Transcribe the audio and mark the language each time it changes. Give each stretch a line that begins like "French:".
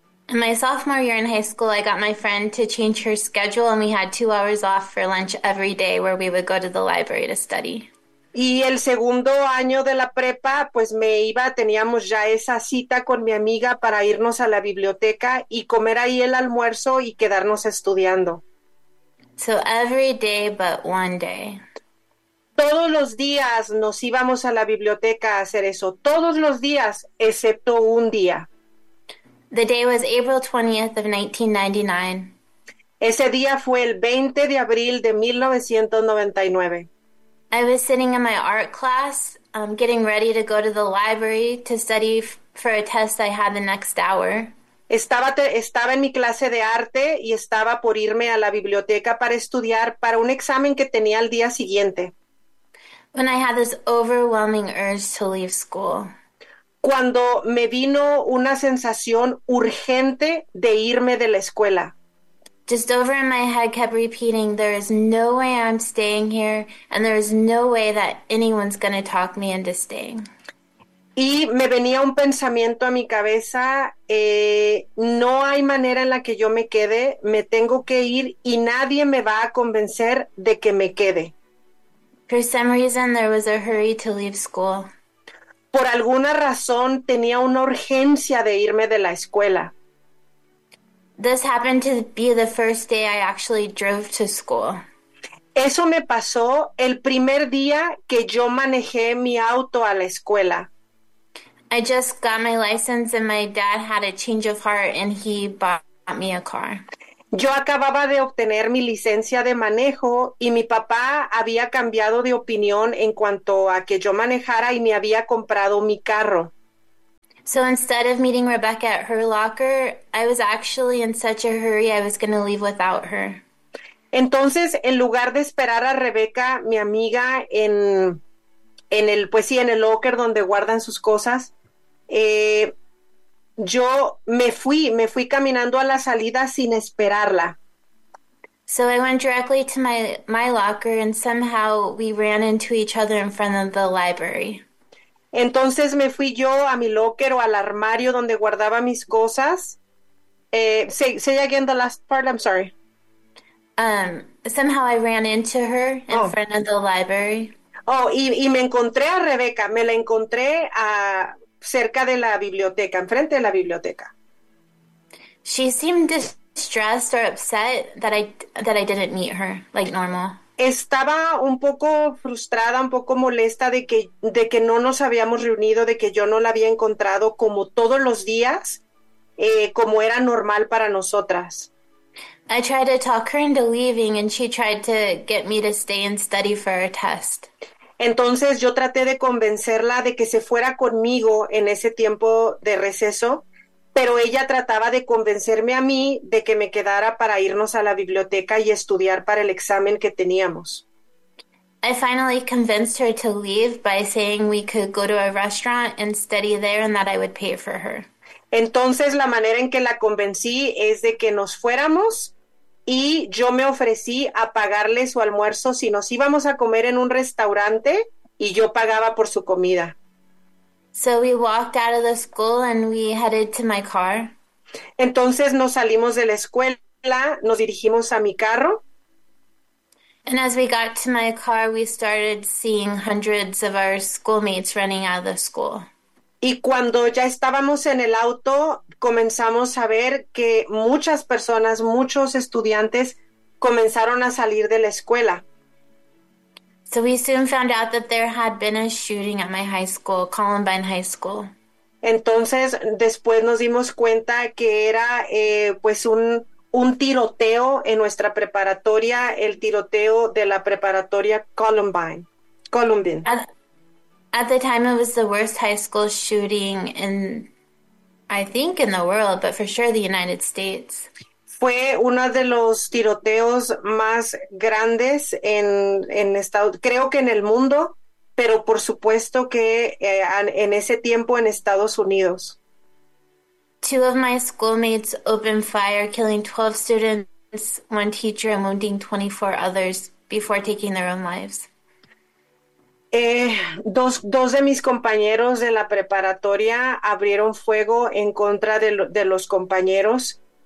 English: In my sophomore year in high school, I got my friend to change her schedule, and we had 2 hours off for lunch every day where we would go to the library to study.
Spanish: Y el segundo año de la prepa, pues me iba, teníamos ya esa cita con mi amiga para irnos a la biblioteca y comer ahí el almuerzo y quedarnos estudiando.
English: So every day but one day.
Spanish: Todos los días nos íbamos a la biblioteca a hacer eso, todos los días, excepto un día.
English: The day was April 20th of 1999.
Spanish: Ese día fue el 20 de abril de 1999.
English: I was sitting in my art class, getting ready to go to the library to study for a test I had the next hour.
Spanish: Estaba en mi clase de arte y estaba por irme a la biblioteca para estudiar para un examen que tenía al día siguiente.
English: When I had this overwhelming urge to leave school.
Spanish: Cuando me vino una sensación urgente de irme de la escuela.
English: Just over in my head kept repeating, there is no way I'm staying here, and there is no way that anyone's gonna talk me into staying.
Spanish: Y me venía un pensamiento a mi cabeza, no hay manera en la que yo me quede, me tengo que ir y nadie me va a convencer de que me quede.
English: For some reason, there was a hurry to leave school.
Spanish: Por alguna razón tenía una urgencia de irme de la escuela.
English: This happened to be the first day I actually drove to school.
Spanish: Eso me pasó el primer día que yo manejé mi auto a la escuela.
English: I just got my license and my dad had a change of heart and he bought me a car.
Spanish: Yo acababa de obtener mi licencia de manejo y mi papá había cambiado de opinión en cuanto a que yo manejara y me había comprado mi carro.
English: So instead of meeting Rebecca at her locker, I was actually in such a hurry I was going to leave without her.
Spanish: Entonces, en lugar de esperar a Rebeca, mi amiga, en el locker donde guardan sus cosas, yo me fui caminando a la salida sin esperarla.
English: So I went directly to my locker and somehow we ran into each other in front of the library.
Spanish: Entonces me fui yo a mi locker o al armario donde guardaba mis cosas.
English: Say again the last part, I'm sorry. Somehow I ran into her in Oh. front of the library.
Spanish: Oh, y me encontré a Rebeca, me la encontré a cerca de la biblioteca, enfrente de la biblioteca.
English: She seemed distressed or upset that I didn't meet her like normal.
Spanish: Estaba un poco frustrada, un poco molesta de que no nos habíamos reunido, de que yo no la había encontrado como todos los días, como era normal para nosotras.
English: I tried to talk her into leaving, and she tried to get me to stay and study for her test.
Spanish: Entonces yo traté de convencerla de que se fuera conmigo en ese tiempo de receso, pero ella trataba de convencerme a mí de que me quedara para irnos a la biblioteca y estudiar para el examen que teníamos.
English: I finally convinced her to leave by saying we could go to a restaurant and study there, and that I would pay for her.
Spanish: Entonces la manera en que la convencí es de que nos fuéramos. Y yo me ofrecí a pagarle su almuerzo si nos íbamos a comer en un restaurante y yo pagaba por su comida.
English: So we walked out of the school and we headed to my car.
Spanish: Entonces nos salimos de la escuela, nos dirigimos a mi carro.
English: And as we got to my car, we started seeing hundreds of our schoolmates running out of the school.
Spanish: Y cuando ya estábamos en el auto, comenzamos a ver que muchas personas, muchos estudiantes comenzaron a salir de la escuela.
English: So we soon found out that there had been a shooting at my high school, Columbine High School.
Spanish: Entonces, después nos dimos cuenta que era pues un tiroteo en nuestra preparatoria, el tiroteo de la preparatoria Columbine.
English: At the time, it was the worst high school shooting in, I think, in the world, but for sure the United States.
Spanish: Fue uno de los tiroteos más grandes en Estados, creo que en el mundo, pero por supuesto que en ese tiempo en Estados Unidos.
English: Two of my schoolmates opened fire, killing 12 students, one teacher, and wounding 24 others before taking their own lives.
Spanish: Dos de mis compañeros de la preparatoria abrieron fuego en contra de los compañeros.